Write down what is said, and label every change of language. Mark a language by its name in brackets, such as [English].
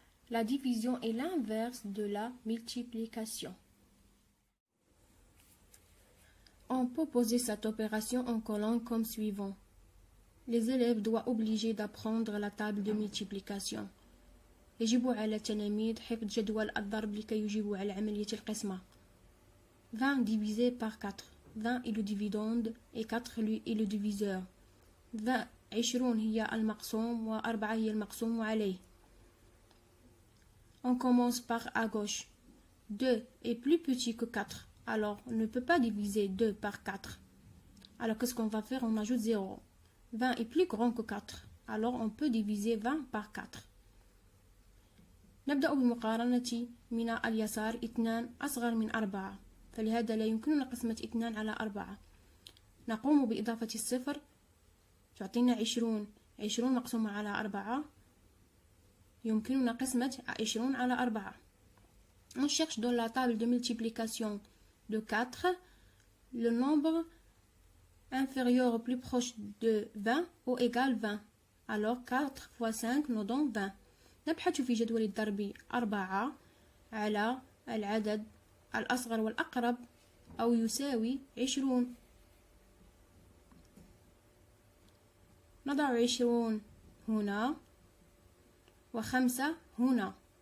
[French] La division est l'inverse de la multiplication. On peut poser cette opération en colonne comme suivant. Les élèves doivent obliger d'apprendre la table de multiplication. [Arabic] يجب على التلاميذ حفظ جدول الضرب لكي يجيبوا على عملية القسمة. [French] 20 divisé par 4. 20 est le dividende et 4 lui est le diviseur. [Arabic] 20 هي المقسوم و4 هي المقسوم عليه. [French] On commence par à gauche. 2 est plus petit que 4. Alors, on ne peut pas diviser 2 par 4. Alors, qu'est-ce qu'on va faire? On ajoute 0. 20 est plus grand que 4. Alors, on peut diviser 20 par 4. [Arabic] نبدأ بمقارنة من اليسار 2 أصغر من 4. فلهذا لا يمكننا قسمة 2 على 4. نقوم بإضافة الصفر تعطينا 20. 20 مقسومة على 4 يمكننا قسمة 20 على 4. [French] On cherche dans la table de multiplication de 4 le nombre inférieur au plus proche de 20 ou égal 20. Alors 4 fois 5 nous donne 20. [Arabic] نبحث في جدول الضرب 4 على العدد الأصغر والأقرب أو يساوي 20. نضع 20 هنا و5 هنا.